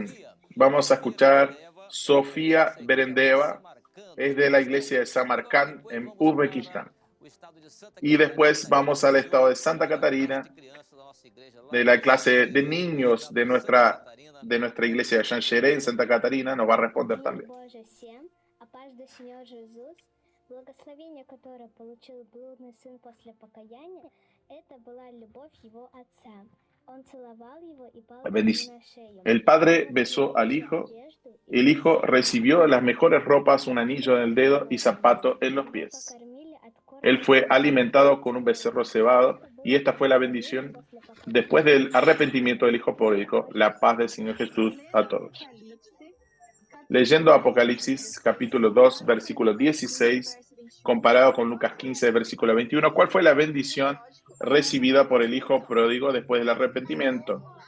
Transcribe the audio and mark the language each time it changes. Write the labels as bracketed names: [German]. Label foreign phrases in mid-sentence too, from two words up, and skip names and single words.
[Spanish] Vamos a escuchar Sofía Berendeva, es de la iglesia de Samarcand en Uzbekistán. Y después vamos al estado de Santa Catarina, de la clase de niños de nuestra iglesia de Xanxeré en Santa Catarina, nos va a responder también. [Russian] Благословение, которое получил блудный сын после покаяния, это была любовь его отца. Он целовал его и пал ему на шею. [Spanish] El padre besó al hijo, el hijo recibió las mejores ropas, un anillo en el dedo y zapato en los pies. Él fue alimentado con un becerro cebado y esta fue la bendición después del arrepentimiento del hijo pródigo. La paz del Señor Jesús a todos. Leyendo Apocalipsis capítulo 2, versículo 16, comparado con Lucas 15, versículo 21, ¿cuál fue la bendición recibida por el hijo pródigo después del arrepentimiento?